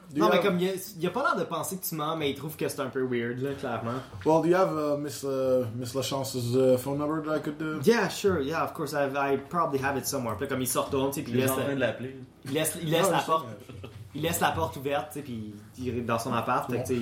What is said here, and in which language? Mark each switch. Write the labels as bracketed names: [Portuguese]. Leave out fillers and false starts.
[French] non, mais comme, il a pas l'air de penser que tu mens, mais il trouve que c'est un peu weird, là, clairement. [English] Well, do you have Miss LeChance's phone number that I could do? Yeah, sure, yeah, of course, I probably have it somewhere. [French] Puis comme il sort dehors, tu sais, puis il laisse la porte ouverte, tu sais, puis il est dans son appart, bon.